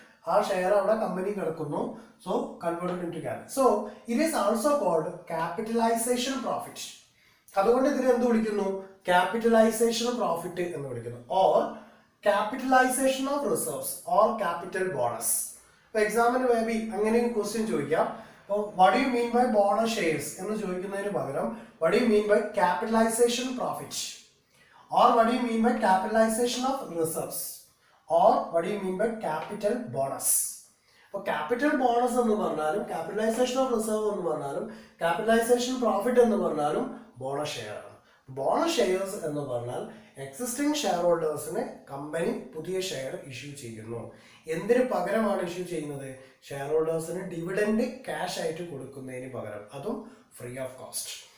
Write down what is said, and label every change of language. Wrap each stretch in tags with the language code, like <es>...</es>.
<ml>ആ ഷെയർ അവിടെ കമ്പനി കിടക്കുന്നു.</ml> <en>So converted into capital. So it is also called capitalisation profit.</en> <ml>അതുകൊണ്ട് ഇതിനെ എന്ത് വിളിക്കുന്നു? ക്യാപിറ്റലൈസേഷൻ പ്രോഫിറ്റ് എന്ന് വിളിക്കുന്നു.</ml> <en>Or capitalisation of reserves or capital bonus.</en> <ml>ഇപ്പൊ എക്സാമിന് മേ ബി അങ്ങനെ ക്വസ്റ്റ്യൻ ചോദിക്കാം.</ml> <en>അപ്പോൾ what you mean by bonus shares</en> <ml>എന്ന് ചോദിക്കുന്നതിന് പകരം</ml> <en>What you mean by capitalization profit, or what do you mean by capitalization of reserves, or what do you mean by capital bonus?</en> <ml>അപ്പോൾ capital bonus എന്ന് പറഞ്ഞാലും capitalisation of reserve എന്ന് പറഞ്ഞാലും capitalisation profit എന്ന് പറഞ്ഞാലും ബോണസ് ഷെയർ ആണ്. Bonus shares എന്ന് പറഞ്ഞാൽ എക്സിസ്റ്റിംഗ് ഷെയർ ഹോൾഡേഴ്സിന് കമ്പനി പുതിയ ഷെയർ ഇഷ്യൂ ചെയ്യുന്നു. എന്തിനു പകരമാണ് ഇഷ്യൂ ചെയ്യുന്നത്? ഷെയർ ഹോൾഡേഴ്സിന് ഡിവിഡൻഡ് ക്യാഷ് ആയിട്ട് കൊടുക്കുന്നതിന് പകരം, അതും ഫ്രീ ഓഫ് കോസ്റ്റ്.</ml>